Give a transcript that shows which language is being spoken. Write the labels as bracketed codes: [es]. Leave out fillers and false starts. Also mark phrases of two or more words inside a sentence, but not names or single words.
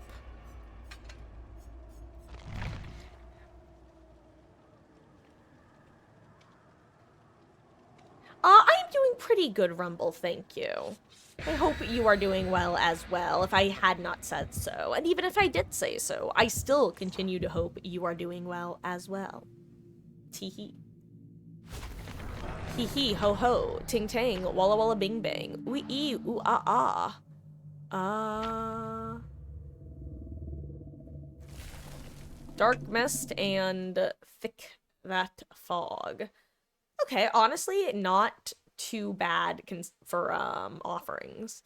[en] I am doing pretty good, Rumble, thank you. I hope you are doing well as well, if I had not said so. And even if I did say so, I still continue to hope you are doing well as well. Tee-hee. Hee-hee, ho-ho, ting-tang, walla-walla bing-bang, ooh-ee, ooh-ah-ah. Dark mist and thick that fog. Okay, honestly, not too bad for offerings.